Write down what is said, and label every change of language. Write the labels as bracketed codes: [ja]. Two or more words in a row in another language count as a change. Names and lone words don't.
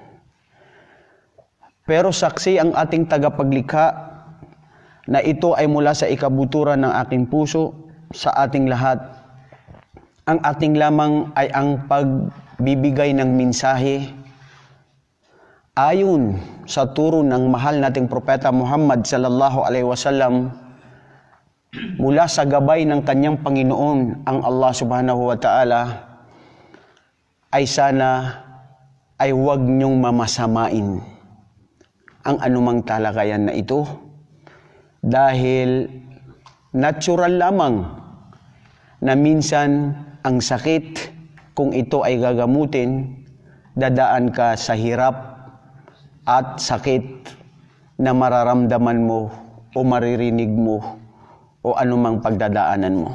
[tl] Pero saksi ang ating tagapaglikha na ito ay mula sa ikabuturan ng aking puso sa ating lahat. Ang ating lamang ay ang pagbibigay ng mensahe ayon sa turo ng mahal nating propeta Muhammad sallallahu [ar] عليه وسلم [tl] mula sa gabay ng kanyang Panginoon ang Allah [ar] سبحانه و [tl] ta'ala, ay sana ay huwag niyong mamasamain ang anumang talakayan na ito Dahil natural lamang na minsan ang sakit, kung ito ay gagamutin, dadaan ka sa hirap at sakit na mararamdaman mo o maririnig mo o anumang pagdadaanan mo.